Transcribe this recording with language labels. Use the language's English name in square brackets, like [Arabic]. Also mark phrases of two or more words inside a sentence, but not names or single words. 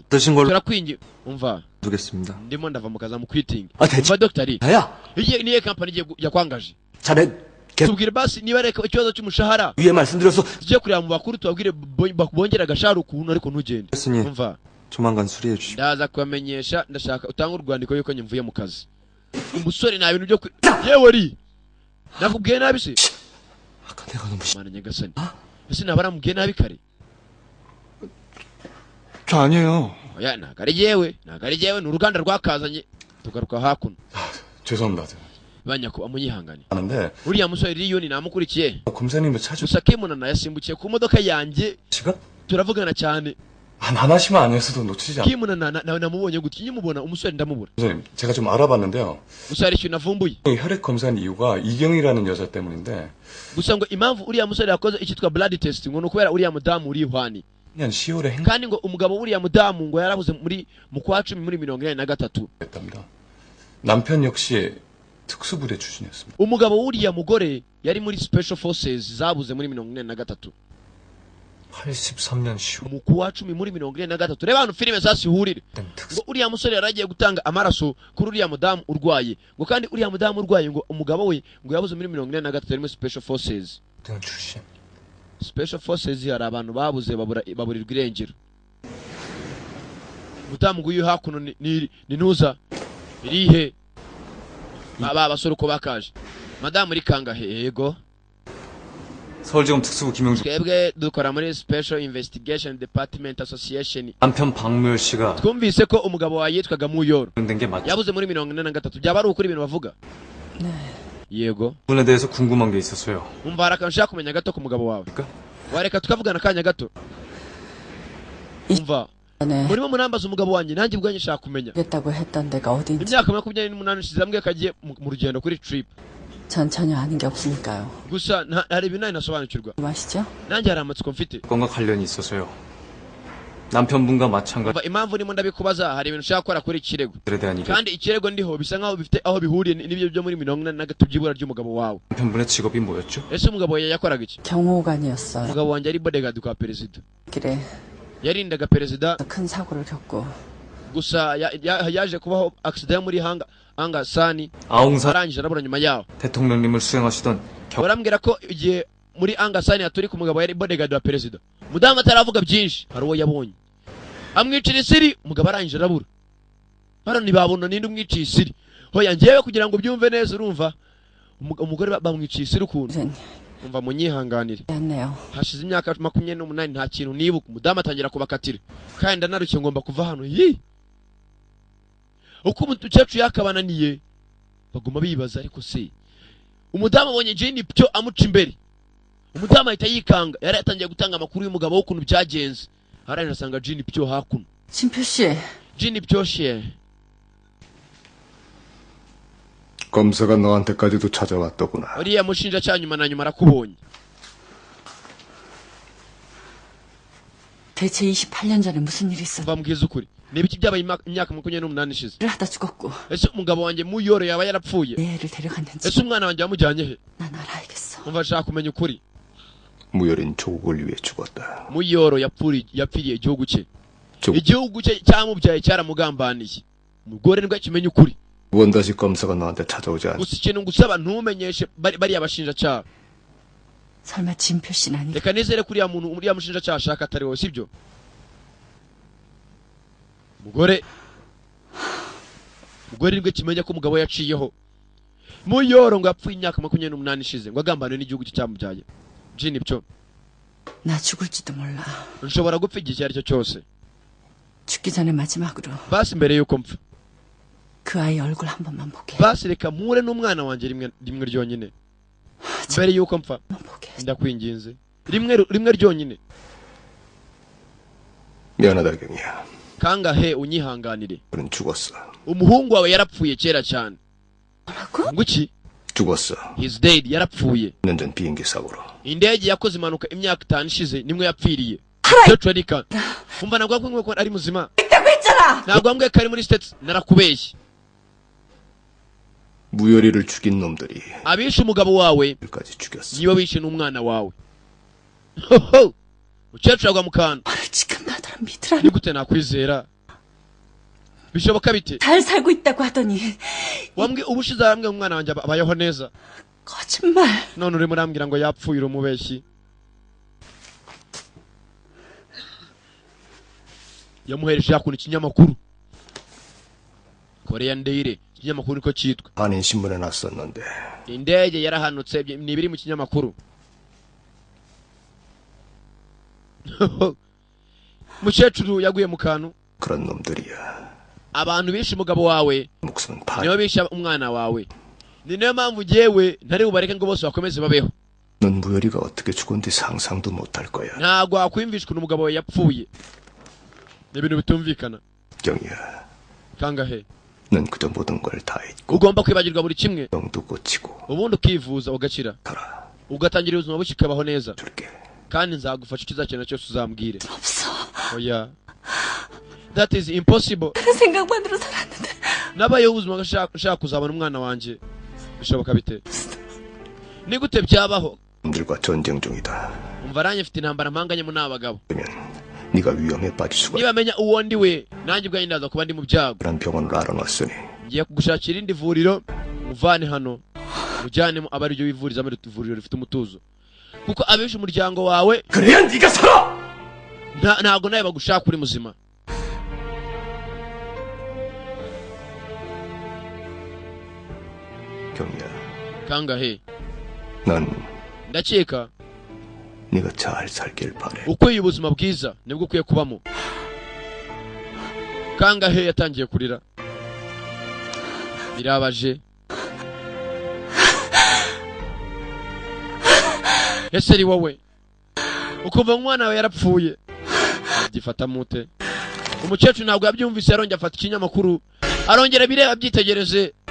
[Korean] 드신 걸로 [Kinyarwanda] turakwingi. umva [Korean] 두겠습니다. [Kinyarwanda] ndimo ndava mu kazi mu quitting. [Korean] 아 대체. [Kinyarwanda] umva doctor [Korean] 야야. [Kinyarwanda] iye niye company igiye yakwangaje. [Korean] 자네 [Kinyarwanda] tubwire basi niba reka ikibazo cy'umushahara [Korean] 위에 말씀드렸어. [Kinyarwanda] tujye kureba mu bakuru tubabwire bongera agashahara ukuntu ariko ntugende. [Korean] 했으니 [Kinyarwanda] umva [Korean] 조만간 수리해 주십시오. [Kinyarwanda] ndaza kubamenyesha ndashaka utanga urwandiko yuko nyimvuye mu kazi. umusore nta bintu byo yewe ri nakubwiye nabi se. [Korean] 아까 내가 너무 [Kinyarwanda] mana nyagasani ese nabaramubwiye nabi kare. [Korean] 저 아니에요. [Kinyarwanda] oya ntago ari jewe ni uruganda rwakazanye tugaruka hakuno. [Korean] 죄송합니다. [Kinyarwanda] banyako amunyihangane. [Korean] 하는데 [Kinyarwanda] uriya musore Riyuni namukurikiye [Korean] 검사님을 찾으 [Kinyarwanda] gusa Kimunana yasimbukiye ku modoka yanjye [Korean] 시간? [Kinyarwanda] turavugana cyane. [Korean] 안 하시면 아니었어도 놓치지 않. [Kinyarwanda] Kimunana namubonye gutya nkimubona umusore ndamubura. [Korean] 선생님, 제가 좀 알아봤는데요. [Kinyarwanda] gusa hari ikintu navumbuye. [Korean] 혈액 검사한 이유가 이경이라는 여자 때문인데 [Kinyarwanda] gusa ngo impamvu uriya musore yakoze icyitwa [English] blood test [Kinyarwanda] ngo nukubera uriya mudamu uri Juan. [Korean] 년 10월에 [Kinyarwanda] kandi ngo umugabo uriya mudamu ngo yarabuze mu kwa 10 muri 1983. [Korean] 행했답니다. 남편 역시 특수부대 출신이었습니다. [Kinyarwanda] umugabo wuriya mugore yari muri [English] special forces [Kinyarwanda] zabuze muri 1983. [Korean] 83년 10월 [Kinyarwanda] mu kwa 10 muri 1983. reba hano filime zasihurire. ngo uriya musore yaragiye gutanga amaraso kuri uriya mudamu urwaye ngo kandi uriya mudamu urwaye ngo umugabo we ngo yabuze muri 1983 muri [English] special forces. [Korean] 대원 출신. [English] special forces [Kinyarwanda] hari abantu babuze baburirwa irengero. mudamu nguyu hakuno ni ntuza irihe baba basore uko bakaje. madamu iri kangahe? yego [Korean] 서울지검 특수부 김용준. [Kinyarwanda] twebwe dukora muri [English] special investigation department association. [Korean] 남편 박무열 씨가 [Kinyarwanda] twumvise ko umugabo wa yitwaga Muyoro [Korean] 된 게 맞죠? [Kinyarwanda] yabuze muri 1983. byaba ari ukuri ibintu bavuga? yego. [Korean] 부분에 대해서 궁금한 게 있었어요. [Kinyarwanda] umva hari akantu ushaka kumenya gato ku mugabo wawe. [Korean] 그러니까 [Kinyarwanda] wareka tukavugana akanya gato. umva murimo munambaza umugabo wanjye nanjye ubwanjye nshaka kumenya [Korean] 겠다고 했던 데가 어딘지 [Kinyarwanda] imyaka 28 ishize ambwiye ko agiye mu rugendo kuri trip. [Korean] 전 전혀 아는 게 없으니까요. [Kinyarwanda] gusa hari ibintu ntari nasobanukirwa. [Korean] 아시죠? [Kinyarwanda] nanjye hari amatsiko mfite. [Korean] 건과 관련이 있어서요. 남편분과 마찬가지에 [Kinyarwanda] umva impamvu ndimo ndabikubaza hari ibintu ushaka gukora kuri ikirego [Korean] 대한 일이 [Kinyarwanda] kandi ikirego ndiho bisa nkaho bifite aho bihuriye n'ibyo byo muri 1983 by'ibura ry'umugabo wawe. [Korean] 남편분의 직업이 뭐였죠? [Kinyarwanda] ese umugabo yakoraga iki? [Korean] 경호관이었어요. [Kinyarwanda] umugabo wanjye ari bodyguard kwa perezida. [Korean] 길에 [Kinyarwanda] yarindaga perezida. [Korean] 큰 사고를 겪고 [Kinyarwanda] gusa yaje kubaho accident muri hanga sani. [Korean] 아웅산 [Kinyarwanda] arangije arabura nyuma yaho. [Korean] 대통령님을 수행하시던 [Kinyarwanda] barambwira ko igihe muri anga sani aturi ku mugabo yari bodyguard wa perezida. mudamu ataravuga byinshi hari uwo yabonye amwicira isiri umugabo arangije arabura. hano ntibabona ninde umwiciye isiri. hoya njyewe kugira ngo byumve neza urumva umugore bamwiciye isiri ukuntu. umva munyihanganire. [Korean] 했네요. [Kinyarwanda] hashize imyaka 28 nta kintu nibuka. mudamu atangira kubakatira kandi ndanarukiye ngomba kuva hano. uko umukecuru yakabananiye baguma bibaza ariko se umudamu abonye Jane byo amuca imbere. umudamu ahita yikanga yari yatangiye gutanga amakuru y'umugabo w'ukuntu byagenze. arangije asanga Jane byo hakuno. [Korean] 신표 씨, [Kinyarwanda] Jane byo she [Korean] 검사가 너한테까지도 찾아왔더구나. [Kinyarwanda] uriya mushinjacyaha nyuma na nyuma arakubonye. [Korean] 대체 28년 전에 무슨 일이 있었나? [Kinyarwanda] mbabwiza ukuri nibiki byabaye imyaka 28 ishize. [Korean] 를 하다 죽었고 [Kinyarwanda] ese umugabo wanjye Muyoro yaba yarapfuye? [Korean] 내 애를 데려갔는지 [Kinyarwanda] ese umwana wanjye yamujyanye he? [Korean] 난 알아야겠어. [Kinyarwanda] umva nshaka kumenya ukuri. [Korean] 무열인 조국을 위해 죽었다. [Kinyarwanda] muyoro yapfiriye igihugu cye [Korean] 조- [Kinyarwanda] igihugu cye cyamubyaye cyaramugambaniye umugore nibwo kimenya ukuri [Korean] 원다시 검사가 너한테 찾아오지 않. [Kinyarwanda] gusa ikintu ngusaba ntumenyeshe bariya bashinjacyaha [Korean] 설마 진표 씨는 아니? [Kinyarwanda] reka nizere ko uriya mushinjacyaha ashaka atari wowe sibyo umugore nibwo kimenya ko umugabo yaciyeho muyoro ngo yapfuye imyaka 28 ishize ngo agambaniwe n'igihugu cye cyamubyaye jini byo [Korean] 나 죽을지도 몰라. [Kinyarwanda] nshobora gupfa igihe icyo ari cyo cyose [Korean] 죽기 전에 마지막으로 [Kinyarwanda] basi mbere yuko mpfa [Korean] 그 아이 얼굴 한 번만 보게. [Kinyarwanda] basi reka mpure n'umwana wanjye rimwe ryonyine mbere yuko mpfa [Korean] 보게. [Kinyarwanda] ndakwinginze rimwe ryonyine [Korean] 미안하다 경이야. [Kinyarwanda] kangahe unyihanganire [Korean] 그는 죽었어. [Kinyarwanda] umuhungu wawe yarapfuye kera cyane [Korean] 뭐라고? [Kinyarwanda] nguki [Korean] 죽었어. [English] his dead [Kinyarwanda] yarapfuye [Korean] 2년 전 비행기 사고로. [Kinyarwanda] indege yakoze impanuka imyaka 5 ishize nimwe yapfiriye cyo arika umva nagwa ko ari muzima nagwa mbwe kari muri states narakubeshye [Korean] 무열이를 죽인 놈들이 [Kinyarwanda] abishe umugabo wawe [Korean] 까지 죽였어. [Kinyarwanda] niba wishe n'umwana wawe hoho ukecuru agwa mu kantu [Korean] 말을 지금 나더러 믿으라는. [Kinyarwanda] ni gute nakwizera bishoboka bite [Korean] 잘 살고 있다고 하더니 [Kinyarwanda] wambwe ubushize arambwe umwana wanjye abayeho neza [Korean] 거짓말. [Kinyarwanda] none urimo urambwira ngo yapfuye urumubeshyi yamuhereje yakuna ikinyamakuru Korean Daily ikinyamakuru niko cyitwa [Korean] 한인 신문에 났었는데 [Kinyarwanda] indege yarahanutse nibiri mu kinyamakuru mukecuru yaguye mu kantu [Korean] 그런 놈들이야. [Kinyarwanda] abantu bishe umugabo wawe [Korean] 목숨은 파. [Kinyarwanda] niyo bishe umwana wawe ni nayo mpamvu jewe ntari bubareke ngo bose bakomeze babeho [Korean] 넌 무열이가 어떻게 죽은지 상상도 못할 거야. [Kinyarwanda] ntabwo wakwiyumvishwa n'umugabo wawe yapfuye ni ibintu bitumvikana [Korean] 경이야. [Kinyarwanda] kangahe [Korean] 넌 그저 모든 걸 다 잊고 [Kinyarwanda] ugomba kwibagirwa buri kimwe [Korean] 병도 고치고 [Kinyarwanda] ubundi ukivuza ugakira [Korean] 살아. [Kinyarwanda] ugatangira ubuzima bushya ukabaho neza [Korean] 줄게. [Kinyarwanda] kandi nzagufasha icyo uzakenera cyose uzambwire [Korean] 없어. [Kinyarwanda] oya [English] that is impossible [Korean] 그 생각만으로 살았는데. [Kinyarwanda] nabayeho ubuzima nshaka kuzabona umwana wanjye bishoboka bite ni gute byabaho [Korean] 놈들과 전쟁 중이다. [Kinyarwanda] umva aranye mfite intambara mpanganyemo n'abagabo [Korean] 그러면 네가 위험에 빠질 수가. [Kinyarwanda] niba menya uwo ndi we nanjye ubwanjye ndaza kuba ndi mu byago [Korean] 그런 병원을 알아놨으니 [Kinyarwanda] ngiye kugushakira irindi vuriro muvane hano mujyanemo aba ariryo wivuriza muri ivuriro rifite umutuzo kuko abishe umuryango wawe [Korean] 그래야 네가 살아. [Kinyarwanda] ntago nawe bagushaka uri muzima [Korean] 경이야. [Kinyarwanda] kangahe [Korean] 난 [Kinyarwanda] ndakeka [Korean] 네가 잘 살길 바래. [Kinyarwanda] ukwiye ubuzima bwiza nibwo ukwiye kubamo kangahe yatangiye kurira birabaje ese ari wowe ukumva umwana wawe yarapfuye gifata mute umukecuru ntabwo yabyumvise yarongera afata ikinyamakuru arongera bireba byitegereze